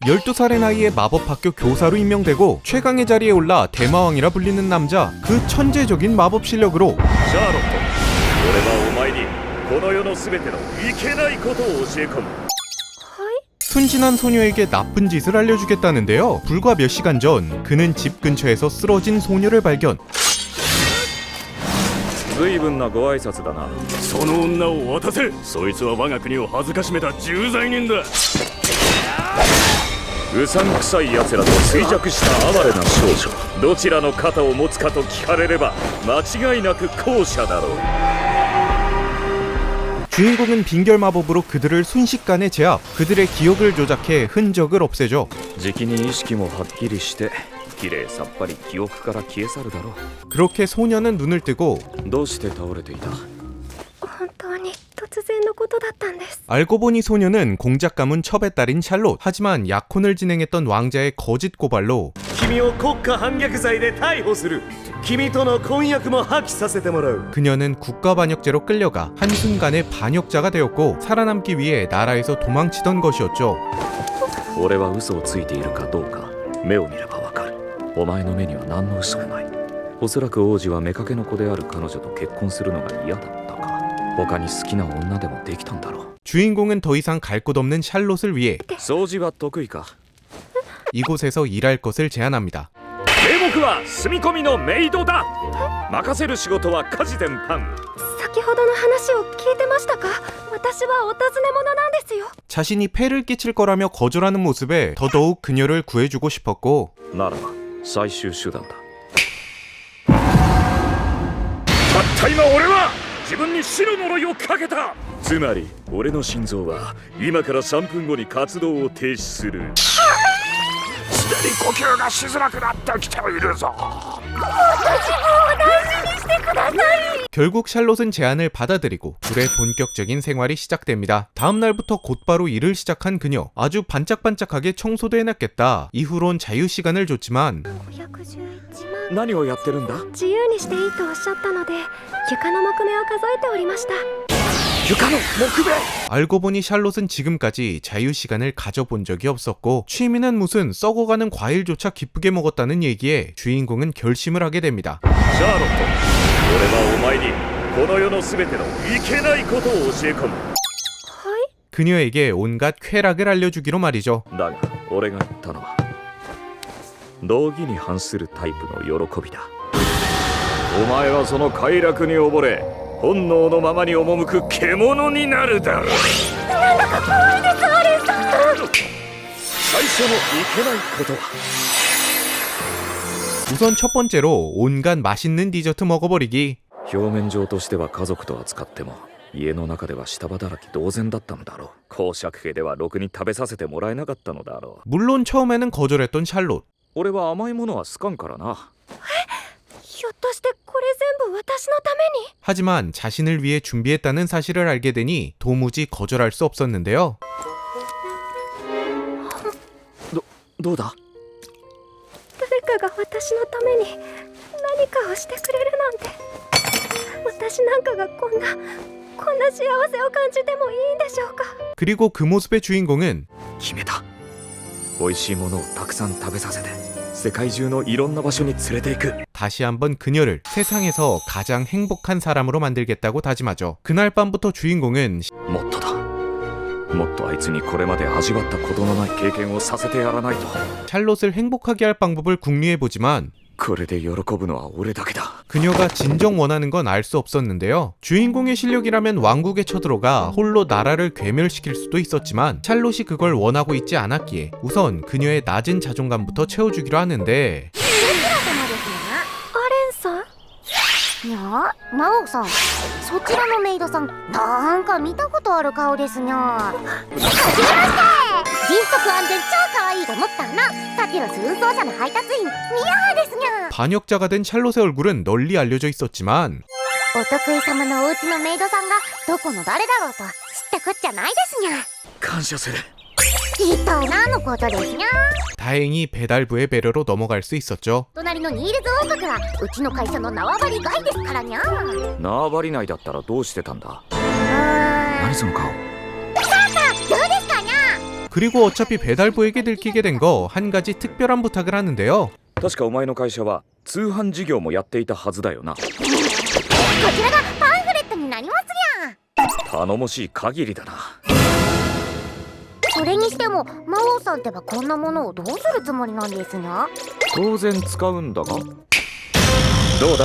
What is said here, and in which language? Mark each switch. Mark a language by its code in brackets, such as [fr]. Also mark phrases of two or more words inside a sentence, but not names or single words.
[ko] 12살의 나이에 마법학교 교사로 임명되고 최강의 자리에 올라 대마왕이라 불리는 남자. 그 천재적인 마법 실력으로 [ja] シャーロット、俺はお前にこの世の全てのいけないことを教え込む。 [ko] 순진한 소녀에게 나쁜 짓을 알려주겠다는데요. 불과 몇 시간 전 그는 집 근처에서 쓰러진 소녀를 발견. [ja] 随分なご挨拶だな。その女を渡せ。そいつは我が国を恥ずかしめた重罪人だ。うさんくさい奴らと衰弱した哀れな少女、どちらの肩を持つかと聞かれれば間違いなく後者だろう。 [ko] 주인공은 빙결 마법으로 그들을 순식간에 제압, 그들의 기억을 조작해 흔적을 없애죠. [ja] じきに意識もはっきりしてきれいさっぱり記憶から消え去るだろう。 [ko] 그렇게 소녀는 눈을 뜨고 [ja] どうして倒れていた？本当に突然のことだったんです。 [ko] 알고 보니 소녀는 공작 가문 첩의 딸인 샬롯. 하지만 약혼을 진행했던 왕자의 거짓 고발로 [ja] 君を国家反逆罪で逮捕する。君との婚約も破棄させてもらう。 [ko] 그녀는 국가반역죄로 끌려가 한순간에 반역자가 되었고 살아남기 위해 나라에서 도망치던 것이었죠. [ja] 俺は嘘をついているかどうか目を見ればわかる。お前の目には何の嘘もない。おそらく王子は妾の子である彼女と結婚するのが嫌だったか。他に好きな女でもできたんだろう。 [ko] 주인공은 더 이상 갈 곳 없는 샬롯을 위해 [ja] 掃除は得意か？ [ko] 이곳에서 일할 것을 제안합니다. [ja] 名目は住み込みのメイドだ。任せる仕事は家事全般。先ほどの話を聞いてましたか？私はお尋ね者なんですよ。 [ko] 자신이 폐를 끼칠 거라며 거절하는 모습에 더더욱 그녀를 구해주고 싶었고 [ja] ならば最終手段だ。たった今俺は自分に死の呪いをかけた。つまり俺の心臓は今から3分後に活動を停止する。すでに呼吸がしづらくなってきているぞ。 [ko] 결국 샬롯은 제안을 받아들이고 둘의 본격적인 생활이 시작됩니다. 다음 날부터 곧바로 일을 시작한 그녀. 아주 반짝반짝하게 청소도 해놨겠다. 이후론 자유시간을 줬지만 [ja] 511万。何をやってるんだ？自由にしていいとおっしゃったので床の木目を数えておりました。床の木目。 [ko] 알고 보니 샬롯은 지금까지 자유시간을 가져본 적이 없었고 취미는 무슨 썩어가는 과일조차 기쁘게 먹었다는 얘기에 주인공은 결심을 하게 됩니다. [ja] シャーロット、俺はお前にこの世の全てのいけないことを教え込む。 [ko] 그녀에게 온갖 쾌락을 알려주기로 말이죠. [ja] だが俺が言ったのは道義に反するタイプの喜びだ。お前はその快楽に溺れ本能のままに赴く獣になるだろう。なんだか怖いです、アレンさん。最初のいけないことは [ko] 우선 첫 번째로 온갖 맛있는 디저트 먹어버리기. [ja] 表面上としては家族と扱っても家の中では下働き同然だったのだろう。公爵家ではろくに食べさせてもらえなかったのだろう。 [ko] 물론 처음에는 거절했던 샬롯. [ja] 俺は甘いものは好かんからな。ひょっとしてこれ全部私のために？ [ko] 하지만 자신을 위해 준비했다는 사실을 알게 되니 도무지 거절할 수 없었는데요. [ja] どうだ？誰かが私のために何かをしてくれるなんて。私なんかがこんな幸せを感じてもいいんでしょうか？ [ko] 그리고 그 모습의 주인공은 [ja] 決めた。美味しいものをたくさん食べさせて世界中のいろんな場所に連れて行く。 [ko] 다시 한번 그녀를 세상에서 가장 행복한 사람으로 만들겠다고 다짐하죠. 그날 밤부터 주인공은 [ja] もっとだ。もっとあいつにこれまで味わったことのない経験をさせてやらないと。 [ko] 샬롯을 행복하게 할 방법을 궁리해보지만 [ja] これで喜ぶのは俺だけだ。 [ko] 그녀가 진정 원하는 건 알 수 없었는데요. 주인공의 실력이라면 왕국에 쳐들어가 홀로 나라를 괴멸시킬 수도 있었지만 샬롯이 그걸 원하고 있지 않았기에 우선 그녀의 낮은 자존감부터 채워주기로 하는데 [ja] アレンさん？いや、魔王さん、そちらのメイドさん、なんか見たことある顔ですにゃ。はじめまして。迅速安全超可愛いと思ったな。タキロス運送車の配達員、ミヤハですにゃ。 [ko] 반역자가 된 샬롯의 얼굴은 널리 알려져 있었지만 [ja] お得意様のお家のメイドさんがどこの誰だろうと知ったこっちゃないですにゃ。感謝する。一体何のことですにゃ。 [ko] 다행히 배달부의 배려로 넘어갈 수 있었죠. [ja] 隣のニールズ王国はうちの会社の縄張り外ですからにゃ。縄張り内だったらどうしてたんだ？何その顔。どうですかにゃ。 [ko] 그리고 어차피 배달부에게 들키게 된 거 한 가지 특별한 부탁을 하는데요. [ja] 確かお前の会社は通販事業もやっていたはずだよな。こちらがパンフレットになりますにゃ。頼もしい限りだな。それにしても魔王さんってばこんなものをどうするつもりなんですにゃ。当然使うんだが。どうだ？